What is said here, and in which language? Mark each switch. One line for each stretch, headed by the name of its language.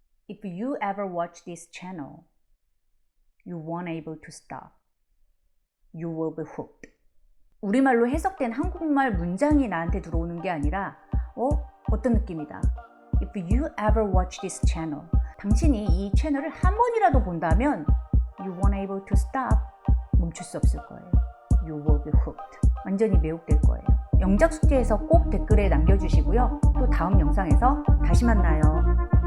English: If you ever watch this channel, you won't able to stop. You will be hooked.
Korean: 우리말로 해석된 한국말 문장이 나한테 들어오는 게 아니라 어떤 느낌이다.
English: If you ever watch this channel,
Korean: 당신이 이 채널을 한 번이라도 본다면
English: you won't able to stop.
Korean: 멈출 수 없을 거예요.
English: You will be hooked.
Korean: 완전히 매혹될 거예요. 영작 숙제에서 꼭 댓글에 남겨주시고요. 또 다음 영상에서 다시 만나요.